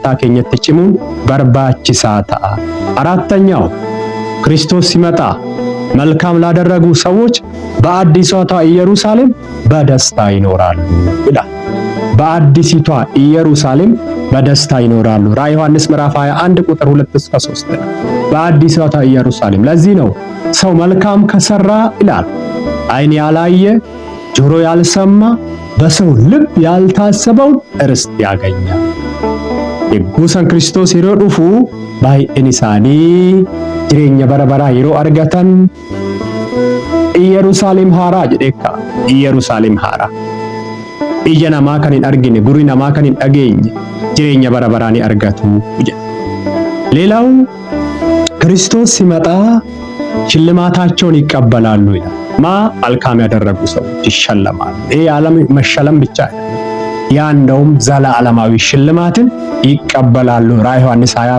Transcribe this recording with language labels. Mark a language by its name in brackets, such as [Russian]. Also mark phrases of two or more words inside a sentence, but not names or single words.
[Amharic] ከኘት ጭሙን በርባቺሳ ተአ። አራተኛው ክርስቶስ ሲመጣ መልካም ላደረጉ ሰዎች በአዲሷቷ ኢየሩሳሌም በደስታ ይኖራሉ ይላል። በአዲሲቷ ኢየሩሳሌም በደስታ ይኖራሉ። ራዕይ ዮሐንስ ምዕራፍ 21 ቁጥር 2-3 በአዲሷቷ ኢየሩሳሌም። ለዚህ ነው ሰው መልካም ከሰራ ይላል ዓይን ያላየ ጆሮ ያልሰማ በሰው ልብ ያልታሰበውን ርስት ያገኛል። የጉሰን ክርስቶስ [Oromo] yeroo dhufu baay'een isaanii jireenya bara baraa yeroo argatan Yerusaalem haaraa jedheeka. Yerusaalem haaraa ija namaa kan hin argine gurri namaa kan hin dhageenye jireenya bara baraa ni argatu jedha. [Amharic] ሌላው ክርስቶስ ሲመጣ ሽልማታቸውን ይቀበላሉ ይላል። መልካም ያደረጉ ሰዎች ይሸለማሉ። ይሄ ዓለም መሸለም ብቻ አይደለም፣ ያ እንደውም ዘላለማዊ ሽልማትን ይቀበላሉ። ራዕይ ዮሐንስ